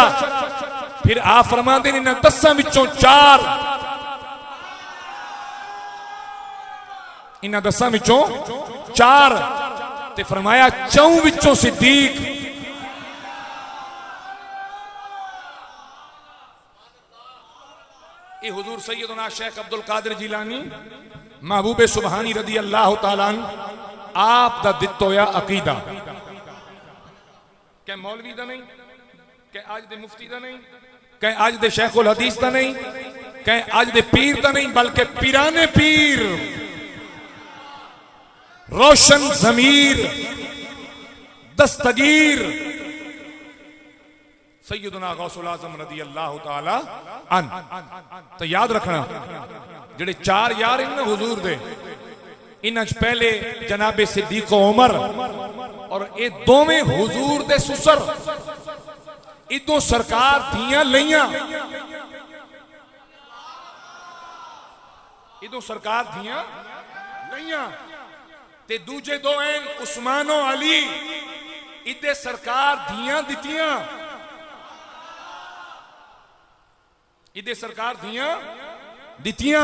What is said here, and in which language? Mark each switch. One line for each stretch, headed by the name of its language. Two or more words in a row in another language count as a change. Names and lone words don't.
Urdu: پھر آپ فرماتے ہیں
Punjabi: 10 وچوں 4، اینہاں 10 وچوں 4 تے فرمایا 4 وچوں صدیق. یہ حضور سیدنا شیخ عبدالقادر جیلانی محبوبِ سبحانی
Arabic: رضي الله تعالى عنه
Punjabi: آپ دا دتا ہویا عقیدہ. کیا مولوی دا نہیں، کیا اج دے مفتی دا نہیں، کیا اج دے شیخ الحدیث دا نہیں، کیا اج دے پیر دا نہیں، بلکہ پیرانِ پیر روشن ضمیر دستگیر سیدنا غوث الاعظم
Arabic: رضي الله تعالى عنه.
Punjabi: تو یاد رکھنا جیہڑے 4 یار ان حضور دے، اینہاں چ پہلے جنابِ صدیق عمر اور یہ دوویں حضور دے سسر. ایدوں سرکار دیاں لئیاں، ایدوں سرکار دیاں لئیاں تے دوجے دو ہیں عثمان اور علی، ایدے سرکار دیاں دتیاں، ایدے سرکار دیاں دتیاں.